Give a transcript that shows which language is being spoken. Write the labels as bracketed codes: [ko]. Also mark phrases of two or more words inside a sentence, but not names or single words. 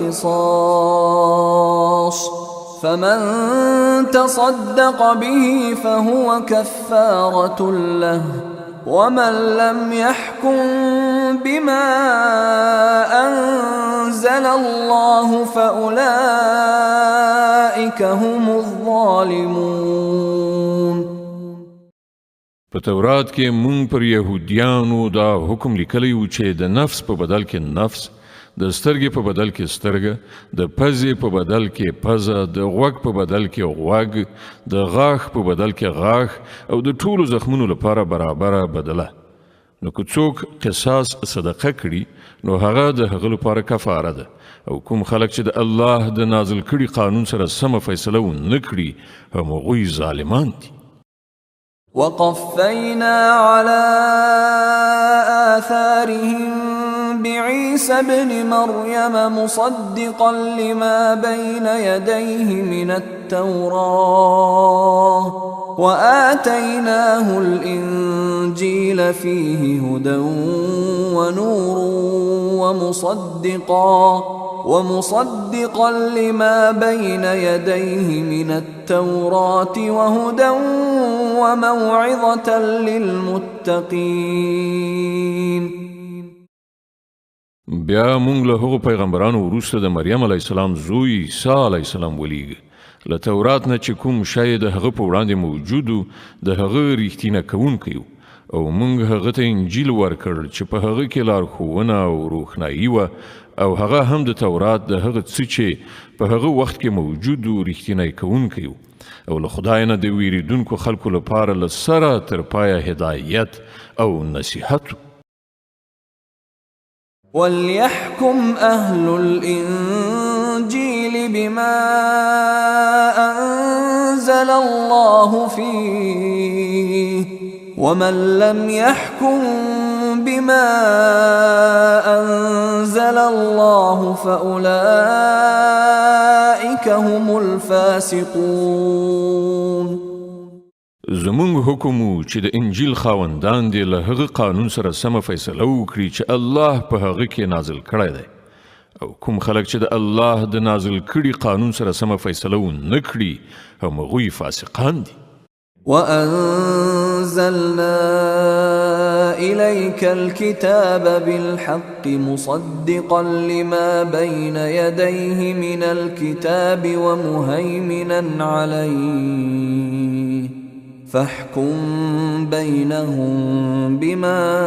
[ar] قصاص فمن تصدق به فهو كفارة له ومن لم يحكم بما أنزل الله فأولئك هم الظالمون. [ps] په تورات کې مونږ پر یهودیانو دا حکم لیکلی و چې د نفس په بدل کې نفس، د سترګې په بدل کې سترګه، د پزې په بدل کې پزه، د غوږ په بدل کې غوږ، د غاښ په بدل کې غاښ او د ټولو زخمونو لپاره برابره بدله. نو که څوک قصاص صدقه کړي نو هغه د هغه لپاره کفاره ده او کوم خلک چې د الله د نازل کړي قانون سره سمه فیصله ونه کړي همغوی ظالمان دي. [ar] وقفينا على آثارهم بعيسى ابن مريم مصدقا لما بين يديه من التوراة وآتيناه الإنجيل فيه هدى ونور ومصدقا لما بين يديه من التوراة وهدى وموعظة للمتقين. [ps] بیا مونږ له هغو پیغمبرانو وروسته د مریم [ar] علیه السلام [ps] زوی عیسی [ar] علیه السلام [ps] ولیږه. له تورات نه چې کوم شی د هغه په وړاندې موجود د هغه ریښتینه کوونکی و او مونږ هغه ته انجیل ورکړ چې په هغه کې لارښوونه او روښنایي وه او هغه هم د تورات د هغه څه چې په هغه وخت کې موجود و ریښتینی کوونکی و او له خدای نه د ویریدونکو خلکو لپاره له سره تر پایه هدایت او نصیحت و. [ar] وليحكم أهل الإنجيل بما أنزل الله فيه ومن لم يحكم بما أنزل الله فأولئك هم الفاسقون. [ps] زمونږ حکم چې د انجیل خاوندان دي له هغه قانون سره سمه فیصله وکړي چې الله په هغه کې نازل کړی دی او کوم خلک چې د الله د نازل کړي قانون سره سمه فیصله ونه کړي هم هغوی فاسقان دي. [ar] وأنزلنا إليك الكتاب بالحق مصدقا لما بين يديه من الكتاب ومهيمنا عليه فاحكم بينهم بما